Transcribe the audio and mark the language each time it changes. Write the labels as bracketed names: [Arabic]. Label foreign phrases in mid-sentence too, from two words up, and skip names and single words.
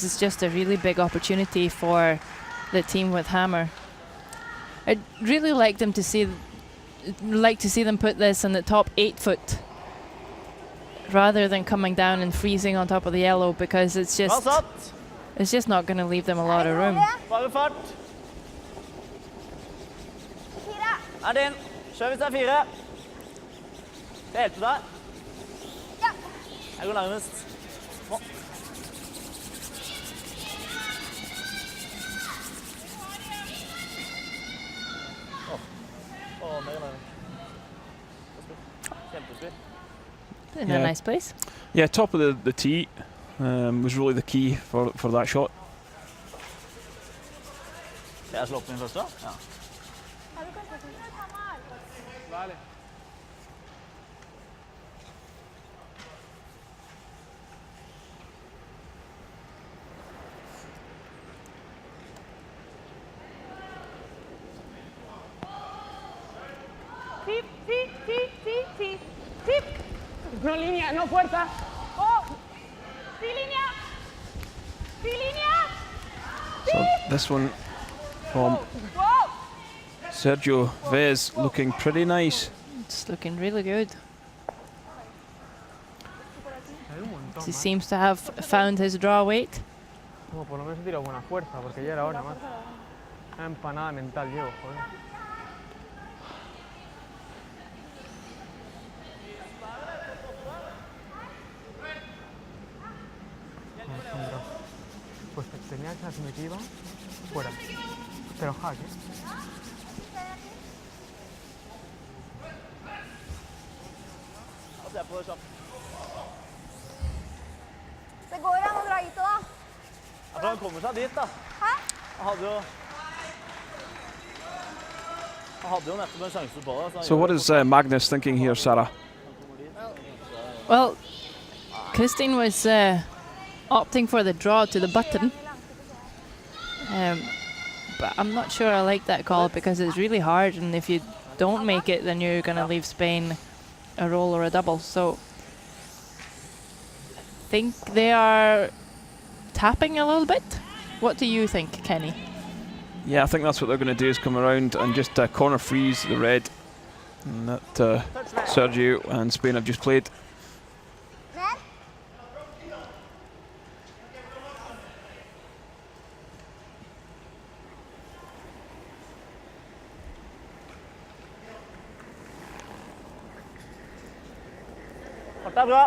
[English] It's just a really big opportunity for the team with hammer. I'd really like them to see them put this in the top 8 foot rather than coming down and freezing on top of the yellow, because it's just not going to leave them a lot of room. [Norwegian] Bare fart. Er din. Kjør hvis det er 4. Skal jeg hjelpe deg? Ja. Jeg går nærmest. Nå. [English] In a nice place. Yeah, top of the tee was really the key for that shot. [Norwegian] Skal jeg slå opp min først da? Ja. [Spanish] Vale. Tip, tip, tip, tip, tip, tip. No línea, no puerta. Oh, sí línea. Sí línea. [English] So this one from Whoa. Sergio Vez looking pretty nice. It's looking really good. He seems to have found his draw weight. [Spanish] Como por lo menos he tirado buena fuerza, porque ya era hora más. Una empanada mental llevo, joder. Pues tenía esa que iba fuera. Pero hack, [Norwegian] Altså, jeg får det kjapt. Det går an å dra hit da. Ja, for han kommer seg dit da. Hæ? Han hadde jo nettopp en sjanse på det. [English] So what is Magnus thinking here, Sarah? Well, Christine was opting for the draw to the button. But I'm not sure I like that call, because it's really hard, and if you don't make it, then you're going to leave Spain a roll or a double. So I think they are tapping a little bit. What do you think, Kenny? Yeah, I think that's what they're going to do, is come around and just corner freeze the red. And that Sergio and Spain have just played. [Norwegian] Det er bra.